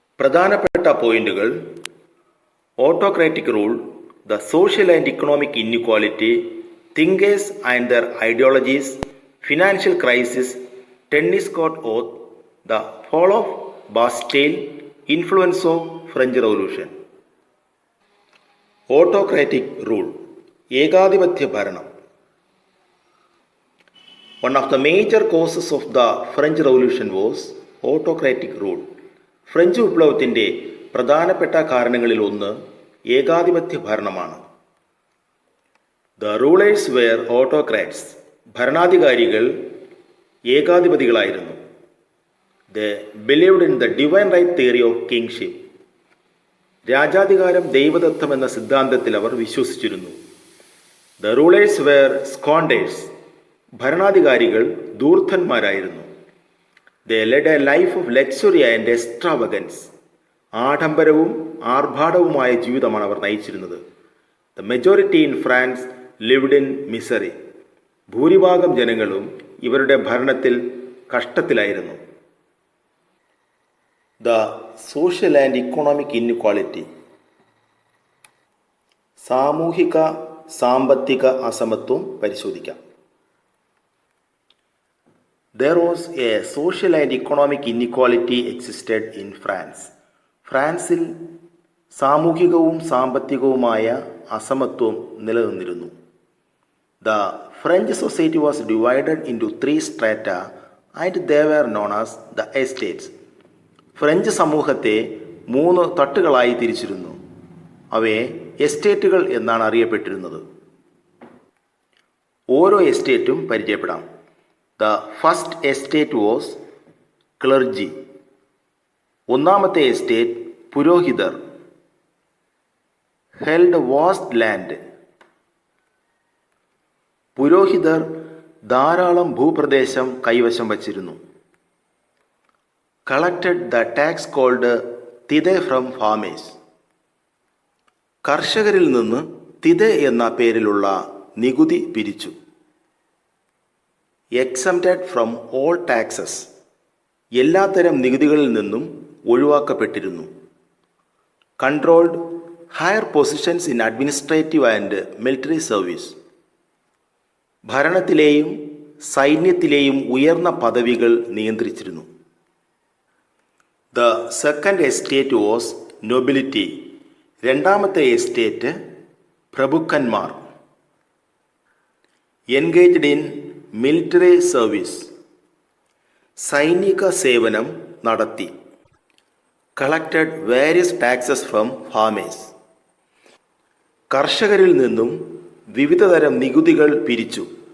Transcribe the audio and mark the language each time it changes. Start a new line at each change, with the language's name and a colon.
Malayalam: പ്രധാനപ്പെട്ട പോയിന്റുകൾ:
English: autocratic rule, the social and economic inequality, thinkers and their ideologies, financial crisis, tennis court oath, the fall of Bastille, influence of French Revolution. Autocratic rule,
Malayalam: ഏകാധിപത്യ ഭരണം.
English: One of the major causes of the French Revolution was autocratic rule.
Malayalam: French വിപ്ലവത്തിൻ്റെ പ്രധാനപ്പെട്ട കാരണങ്ങളിൽ ഒന്ന് ഏകാധിപത്യ ഭരണമാണ്.
English: The rulers were autocrats.
Malayalam: ഭരണാധികാരികൾ ഏകാധിപതികളായിരുന്നു.
English: They believed in the divine right theory of kingship.
Malayalam: രാജാധികാരം ദൈവദത്തം എന്ന സിദ്ധാന്തത്തിൽ അവർ വിശ്വസിച്ചിരുന്നു.
English: The rulers were squanderers.
Malayalam: ഭരണാധികാരികൾ ധൂർത്തന്മാരായിരുന്നു.
English: They led a life of luxury and extravagance.
Malayalam: ആഡംബരവും ആർഭാടവുമായ ജീവിതമാണ് അവർ നയിച്ചിരുന്നത്.
English: The majority in France lived in misery.
Malayalam: ഭൂരിഭാഗം ജനങ്ങളും ഇവരുടെ ഭരണത്തിൽ കഷ്ടത്തിലായിരുന്നു.
English: The social and economic inequality.
Malayalam: സാമൂഹിക സാമ്പത്തിക അസമത്വം പരിശോധിക്കാം.
English: There was a social and economic inequality existed in France.
Malayalam: ഫ്രാൻസിൽ സാമൂഹികവും സാമ്പത്തികവുമായ അസമത്വം നിലനിന്നിരുന്നു. The French society was divided into 3 strata and they were known as the estates. French സമൂഹത്തെ 3 തട്ടുകളായി തിരിച്ചിരുന്നു. അവയെ എസ്റ്റേറ്റുകൾ എന്നാണ് അറിയപ്പെട്ടിരുന്നത്. ഓരോ എസ്റ്റേറ്റും പരിചയപ്പെടാം.
English: The first estate was clergy.
Malayalam: ഒന്നാമത്തെ എസ്റ്റേറ്റ് പുരോഹിതർ.
English: held vast land.
Malayalam: പുരോഹിതർ ധാരാളം ഭൂപ്രദേശം കൈവശം വച്ചിരുന്നു.
English: collected the tax called tithe from farmers.
Malayalam: കർഷകരിൽ നിന്ന് തിതെ എന്ന പേരിലുള്ള നികുതി പിരിച്ചു.
English: exempted from all taxes.
Malayalam: എല്ലാത്തരം നികുതികളിൽ നിന്നും ഒഴിവാക്കപ്പെട്ടിരുന്നു.
English: controlled higher positions in administrative and military service.
Malayalam: ഭരണത്തിലെയും സൈന്യത്തിലെയും ഉയർന്ന പദവികൾ നിയന്ത്രിച്ചിരുന്നു.
English: The second estate was nobility.
Malayalam: രണ്ടാമത്തെ എസ്റ്റേറ്റ് പ്രഭുക്കന്മാർ.
English: engaged in military service.
Malayalam: സൈനിക സേവനം നടത്തി.
English: Collected various taxes from farmers.
Malayalam: കർഷകരിൽ നിന്നും വിവിധതരം നികുതികൾ പിരിച്ചു.